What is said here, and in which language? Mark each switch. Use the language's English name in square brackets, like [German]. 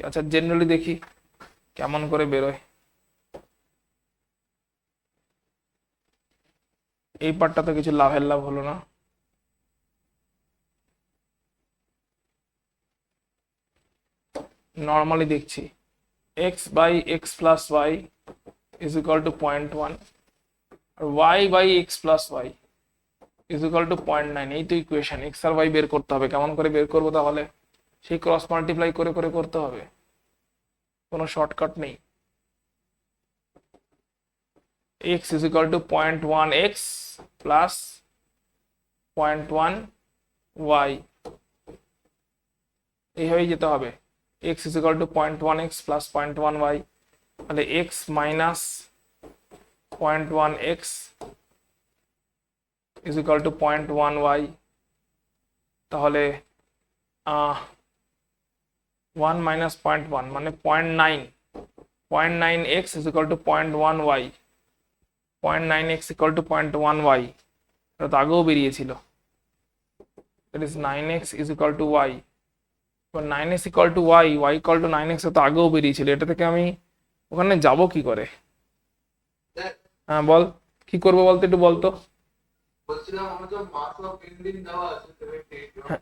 [Bangla] আচ্ছা জেনারেলি দেখি কেমন করে বেরোয়, এই পার্টটা তো কিছু লাভের লাভ হলো না, নর্মালি দেখছি x by x plus Y is equal to 0.1 আর Y by x plus Y is equal to 0.9, এই তো ইকুয়েশন। এক্স আর ওয়াই বের করতে হবে, কেমন করে বের করবো তাহলে, সেই ক্রস মাল্টিপ্লাই করে করে করতে হবে, কোনো শর্টকাট নেই। [English] x is equal to 0.1x plus 0.1y, [Bangla] এইভাবেই যেতে হবে, [English] x is equal to 0.1x plus 0.1y, [Bangla] তাহলে [English] x minus 0.1x is equal to 0.1y, তাহলে [Bangla] 1 minus 0.1 মানে 0.9, [English] 0.9x is equal to 0.1y, [Bangla] 0.9x equal to 0.1y, এটা তো আগেও বেরিয়েছিল, [English] that is 9x is equal to y, [Bangla] এবার 9x equal to y, y equal to 9x তো আগেও বেরিয়েছিল, এটা থেকে আমি ওখানে যাব কি করে, হ্যাঁ বল কি করবো বলতো, একটু বলতো। বলছিলাম আমাদের মাস অফ বেনজিন দেওয়া আছে 78,